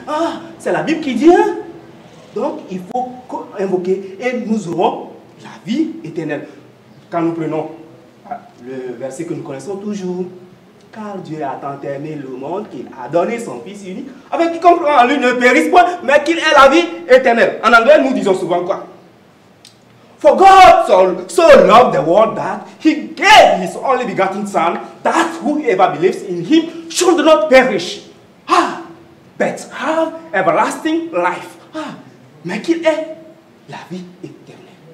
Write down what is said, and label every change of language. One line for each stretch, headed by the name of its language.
French: Ah, c'est la Bible qui dit, hein? Donc il faut invoquer et nous aurons la vie éternelle. Quand nous prenons le verset que nous connaissons toujours, car Dieu a tant aimé le monde qu'il a donné son Fils unique, avec quiconque croit en lui ne périsse point, mais qu'il ait la vie éternelle. En anglais, nous disons souvent quoi?
English: For God so loved the world that he gave his only begotten Son, that whoever believes in him should not perish, but have everlasting life.
French: Mais qu'il ait la vie éternelle.